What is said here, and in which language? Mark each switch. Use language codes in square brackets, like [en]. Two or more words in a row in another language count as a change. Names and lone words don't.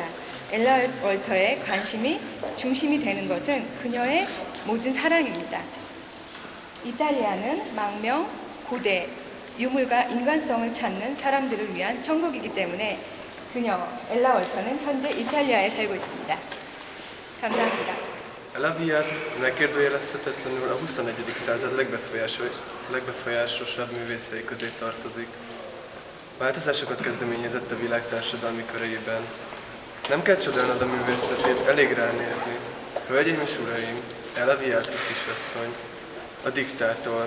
[ko] 엘라 월터의 중심이 되는 것은 그녀의 모든 사랑입니다. 이탈리아는 망명, 고대, 유물과 인간성을 찾는 사람들을 위한 천국이기 때문에 엘라 월터는 현재 이탈리아에 살고 있습니다. 감사합니다. [hu] Ella Wiatr megkérdőjelezhetetlenül a 21. század legbefolyásosabb művészei közé tartozik. Változásokat kezdeményezett a világ társadalmi köreiben. Nem kell csodálnod a művészetét, elég ránézni. Hölgyeim és uraim, Ella Wiatr kisasszony, a diktátor.